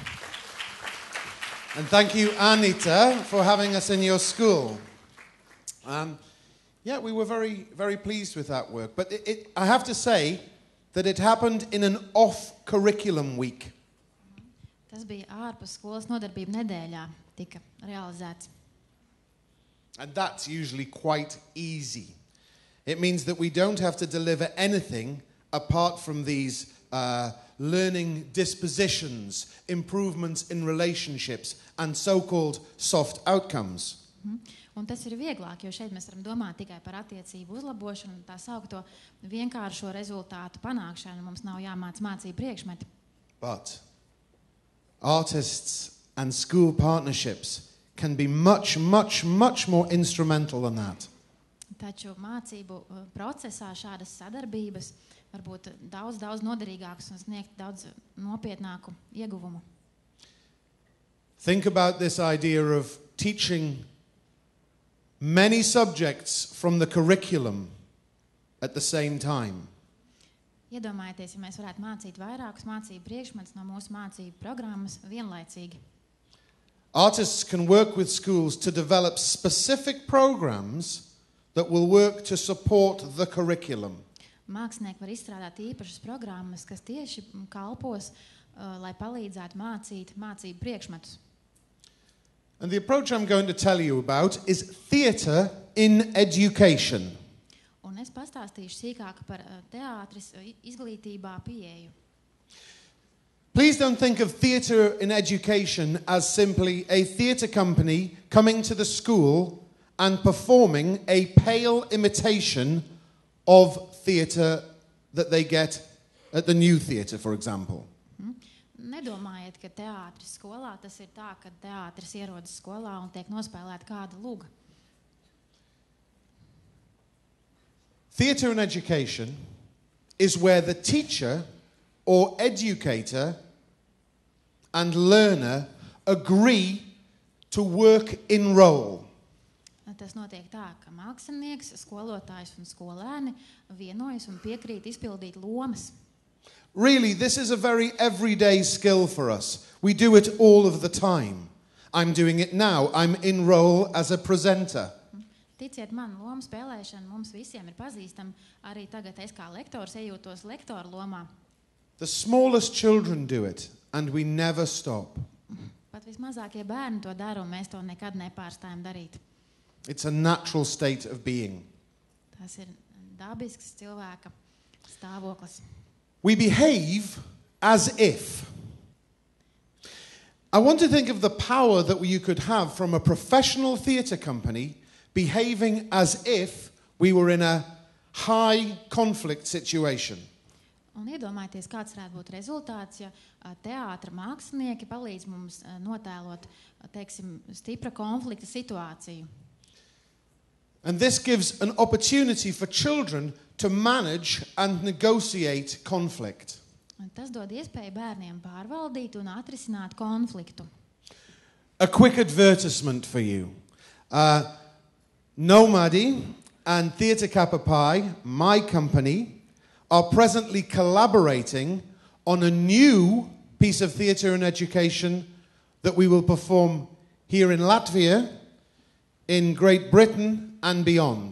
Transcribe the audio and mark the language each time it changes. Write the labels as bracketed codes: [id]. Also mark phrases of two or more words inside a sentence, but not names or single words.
[en] And thank you, Anita, for having us in your school. We were very, very pleased with that work. But I have to say that it happened in an off-curriculum week. [lv] Tas bija ārpus skolas nodarbību nedēļā, tika realizēts. [en] And that's usually quite easy. It means that we don't have to deliver anything apart from these learning dispositions, improvements in relationships, and so-called soft outcomes. [lv] Un tas ir vieglāk, jo šeit mēs varam domāt tikai par attiecību uzlabošanu un tā saukto vienkāršo rezultātu panākšanu. Mums nav jāmāc mācību priekšmeti. [en] But artists and school partnerships can be much, much, much more instrumental than that. [lv] Taču mācību procesā šādas sadarbības var būt daudz noderīgākas un sniegt daudz nopietnāku ieguvumu. [en] Think about this idea of teaching many subjects from the curriculum at the same time. [lv] Iedomājieties, ja mēs varētu mācīt vairākus mācību priekšmetus no mūsu mācību programmas vienlaicīgi. [en] Artists can work with schools to develop specific programs that will work to support the curriculum. [lv] Mākslinieki var izstrādāt īpašas programmas, kas tieši kalpos, lai palīdzētu mācīt mācību priekšmetus. [en] And the approach I'm going to tell you about is theatre in education. [lv] Un es pastāstīšu sīkāk par teātris izglītībā pieeju. [en] Please don't think of theatre in education as simply a theatre company coming to the school and performing a pale imitation of theatre that they get at the new theatre, for example. [lv] Nedomājiet, ka teātris skolā tas ir tā, ka teātris ierodas skolā un tiek nospēlēta kāda luga. [en] Theatre in education is where the teacher or educator and learner agree to work in role. [lv] Tas notiek tā, ka mākslinieks, skolotājs un skolēni vienojas un piekrīt izpildīt lomas. [en] Really, this is a very everyday skill for us. We do it all of the time. I'm doing it now. I'm in role as a presenter. [lv] Ticiet man, lomu spēlēšana mums visiem ir pazīstama. Arī tagad es kā lektors ejūtos lektora lomā. [en] The smallest children do it, and we never stop. [lv] Pat vismazākie bērni to dara, un mēs to nekad nepārstājam darīt. [en] It's a natural state of being. [lv] Tas ir dabisks cilvēka stāvoklis. [en] We behave as if. I want to think of the power that you could have from a professional theatre company behaving as if we were in a high conflict situation. [lv] Un iedomājieties, kāds varētu būt rezultāts, ja teātra mākslinieki palīdz mums notēlot, teiksim, stipra konflikta situāciju. [en] And this gives an opportunity for children to manage and negotiate conflict. [lv] Un tas dod iespēju bērniem pārvaldīt un atrisināt konfliktu. [en] a quick advertisement for you. Nomadi and Theatre Kappa Pi, my company, are presently collaborating on a new piece of theatre and education that we will perform here in Latvia, in Great Britain and beyond.